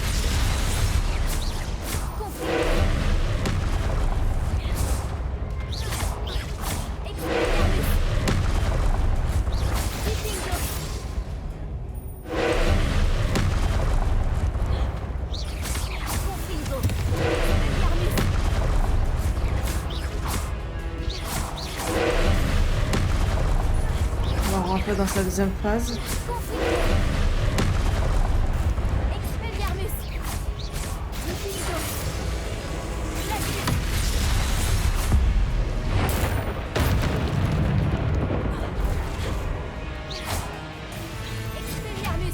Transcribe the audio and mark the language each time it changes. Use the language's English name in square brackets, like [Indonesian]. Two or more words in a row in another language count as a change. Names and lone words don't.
[French] Confringo. Expelliarmus. Diffusion. Confringo. Expelliarmus. On va rentrer dans sa deuxième phase. Confringo. Expelliarmus. Diffusion. Glacius. Expelliarmus.